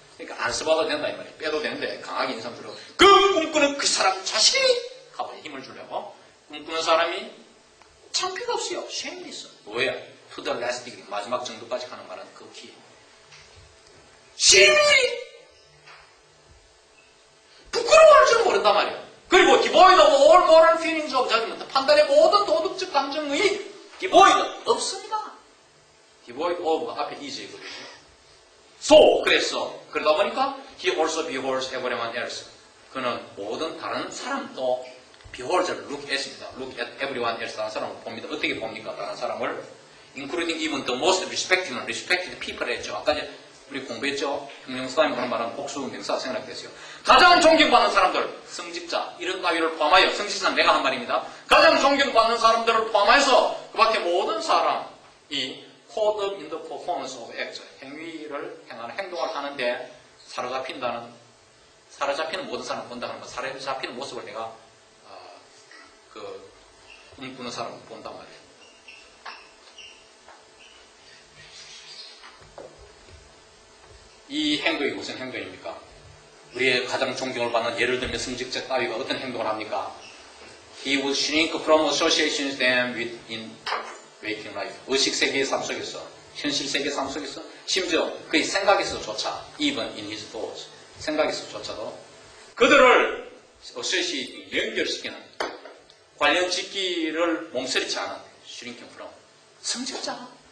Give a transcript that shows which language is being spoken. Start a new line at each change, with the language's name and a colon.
Korean: 그러니까 안 써봐도 된다 이 말이에요. 빼도 되는데 강하게 인상 주려고 그 꿈꾸는 그 사람 자신이 가만히 힘을 주려고 꿈꾸는 사람이 창피가 없어요. shameless. 뭐예요?
English: To the last degree,
Korean: 마지막 정도까지 가는 말은 극히 심히 부끄러워할 줄 모른단 말이에요. 그리고
English: devoid of all moral feelings of judgment,
Korean: 판단의 모든 도덕적 감정의
English: devoid
Korean: 없습니다. devoid of 앞에 is이거든요. So, 그래서 그러다 보니까
English: he also beholds everyone else.
Korean: 그는 모든 다른 사람도 beholds를 look at입니다.
English: look at everyone else.
Korean: 다른 사람을 봅니다. 어떻게 봅니까? 다른 사람을
English: including even the most respected people
Korean: 했죠. 아까 이제 우리 공부했죠. 형용사에 말하는 복수 명사 생각하게 됐어요. 가장 존경받는 사람들, 성직자, 이런 따위를 포함하여, 성직자는 내가 한 말입니다. 가장 존경받는 사람들을 포함해서 그 밖에 모든 사람이
English: caught up in the performance of acts,
Korean: 행위를 행하는 행동을 하는데 사로잡히는 모든 사람을 본다는 거, 사로잡히는 모습을 내가 꿈꾸는 사람을 본단 말이에요. 이 행동이 무슨 행동입니까? 우리의 가장 존경을 받는 예를 들면 성직자 따위가 어떤 행동을 합니까?
English: He would shrink from associations them with in waking life.
Korean: 의식세계의 삶 속에서, 현실세계의 삶 속에서, 심지어 그의 생각에서조차,
English: even in his thoughts,
Korean: 생각에서조차도 그들을 associate, 연결시키는 관련 짓기를 몸서리치 않은 shrinking from. 성직자.